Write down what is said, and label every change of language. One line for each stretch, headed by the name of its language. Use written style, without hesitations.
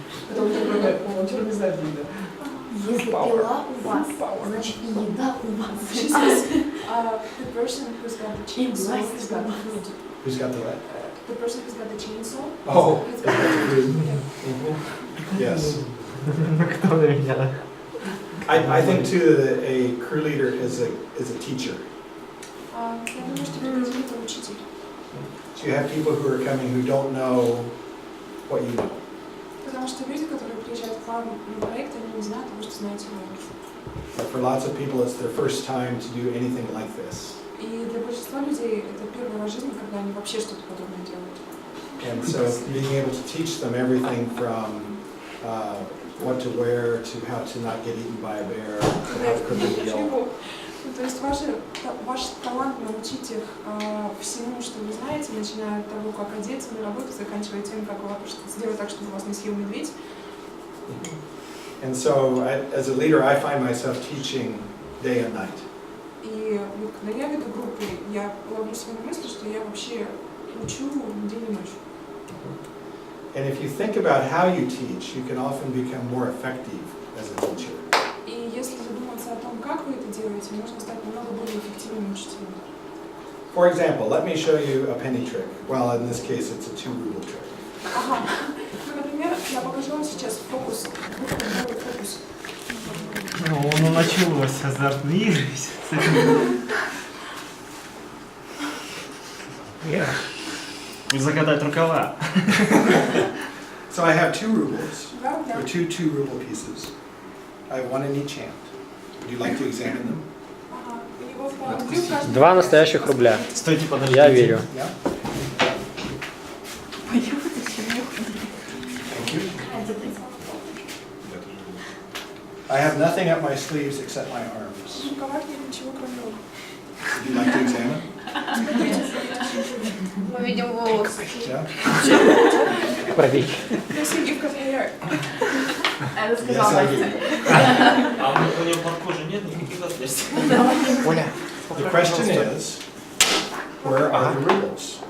Russian: Это волонтер не знает еды. Если пила у вас, значит и еда у вас.
English: She says, the person who's got the chainsaw has got the food. Who's got the what? The person who's got the chainsaw. Oh, has got the food. Yes.
Russian: Кто на меня?
English: I think too that a crew leader is a teacher.
Russian: Я думаю, что бригадир это учитель.
English: So you have people who are coming who don't know what you know.
Russian: Потому что люди, которые приезжают к вам на проект, они не знают того, что знаете вы.
English: But for lots of people, it's their first time to do anything like this.
Russian: И для большинства людей это первый раз в жизни, когда они вообще что-то подобное делают.
English: And so being able to teach them everything from what to wear to how to not get eaten by a bear, to how to cook a meal.
Russian: То есть ваш талант научить их всему, что вы знаете, начиная от того, как одеться на работу, заканчивая тем, как сделать так, чтобы вас не съел медведь.
English: And so, as a leader, I find myself teaching day and night.
Russian: И вот когда я веду группы, я ловлю себя на мысли, что я вообще учу день и ночь.
English: And if you think about how you teach, you can often become more effective as a teacher.
Russian: И если задуматься о том, как вы это делаете, можно стать намного более эффективным учителем.
English: For example, let me show you a penny trick. Well, in this case, it's a 2-ruble trick.
Russian: Ага. Ну, например, я покажу вам сейчас фокус. Фокус. Ну, началось азартная игра с этим. Закатать рукава.
English: So I have 2 rubles,
Russian: Да, да.
English: or 2 2-ruble pieces. I have one in each hand. Would you like to examine them?
Russian: Ага. У него в руке в каждом- 2 настоящих рубля. Стойте, подождите. Я верю.
English: Yeah? Thank you. I have nothing up my sleeves except my arms.
Russian: В рукавах нет ничего, кроме рук.
English: Would you like to examine?
Russian: Мы видим волосы.
English: Yeah?
Russian: Проверь.
English: There's a gift of hair.
Russian: Это
English: Yes,
Russian: сказала
English: I
Russian: Настя.
English: do.
Russian: А у него под кожей нет никаких отверстий. Оля.
English: The question is, where are the rubles?